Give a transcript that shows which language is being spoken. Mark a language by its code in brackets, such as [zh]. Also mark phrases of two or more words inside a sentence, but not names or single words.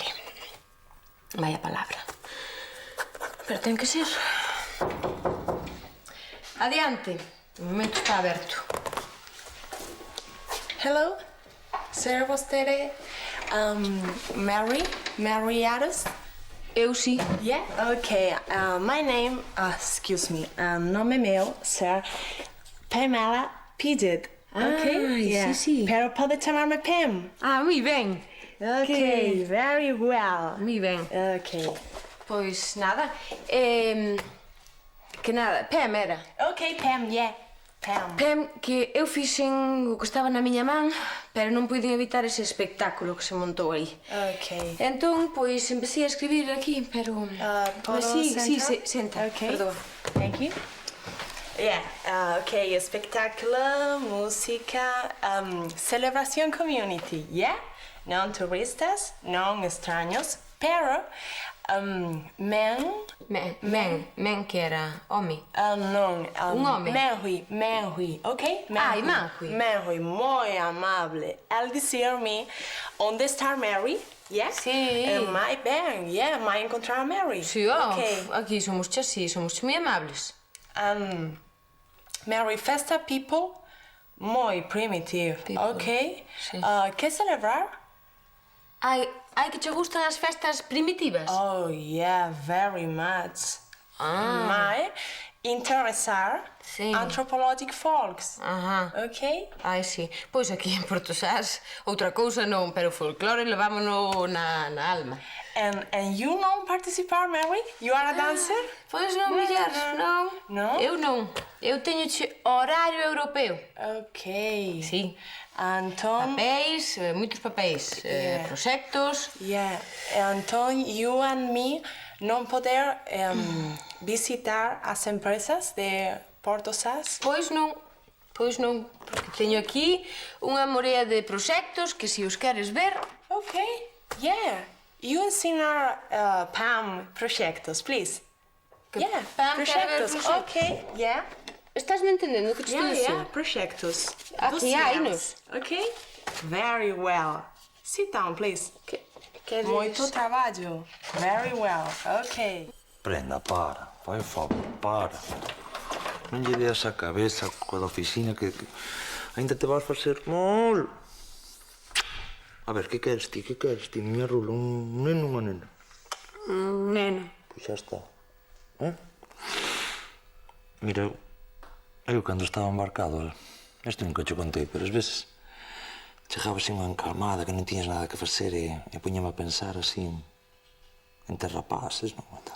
[gl] Vaya palabra. Pero ten que ser. Adiante. O momento está aberto. Hello, ser vostede Mary Addis? Eu sí. [en] Yeah? Okay, my name, excuse me, [gl] nome meu, ser Pamela Pidget. [en] Okay? [gl] Ai, sí. Pero pode chamarme Pam. Ah, moi ben. [en] Okay, very well. [gl] Moi ben. [en] Okay. [gl] Pois nada. Que nada, Pam era. [en] Okay, Pam, yeah. [gl] Pam, que eu fixen o que estaba na miña man, pero non puiden evitar ese espectáculo que se montou aí. [en] Okay. [gl] Entón, pois, empecé a escribir aquí, pero... [es] ¿Puedo sentar? [gl] Senta, [en] Okay. [gl] perdón. [en] Thank you. Yeah, [gl] okay, espectáculo, música, celebración [en] community, yeah? [gl] Non turistas, non extraños, pero men que era home. Non, un home. Menhui, ok? Ai, Menhui. Menhui, moi amable. Al dizer-me onde está Mary, yeah? Sí. Mai ben, yeah, mai encontrar a Mary. Sí, [en] Okay. [gl] aquí somos así, somos moi amables. [en] Mary festa people, moi primitive, ok? [gl] Sí. Que celebrar? Ai, que che gustan as festas primitivas? [en] Oh, yeah, very much. Ah. [gl] Mai interessar [en] anthropologic folks. Ok? [gl] Ai, sí. Pois aquí en Portosás, outra cousa non, pero o folclore levámono na alma. [en] And you [gl] non participar, [en] Mary? You are a dancer? [gl] Pois non, mulher, non. Non? Eu non. Eu teño horario europeo. [en] Ok. [gl] Sí. Antón... Papéis, moitos papéis, proxectos... [en] Yeah. Antón, you and me [gl] non poder visitar as empresas de Portosás? Pois non, porque teño aquí unha morea de proxectos que se os queres ver... [en] Ok, yeah. You [gl] ensinar Pam proxectos, [en] please. Yeah, Pam proxectos, ok, yeah. [gl] Estás me entendendo o que te estou dicindo? [en] Yeah, proxectos. [gl] Aquí hai-nos. [en] Ok? Very well. Sit down, please. [gl] Moito traballo. [en] Very well, ok. [gl] Brenda, para. Fai favor, para. Non lle deas a cabeza coa da oficina que ainda te vas facer mal. A ver, que queres ti? Miña Rula, un neno ou unha nena? Un neno. Pois xa está. Mira, eu cando estaba embarcado, isto nunca te contei, pero ás veces chegaba así unha encalmada que non tiñas nada que facer e puñame a pensar así en ter rapaces, non?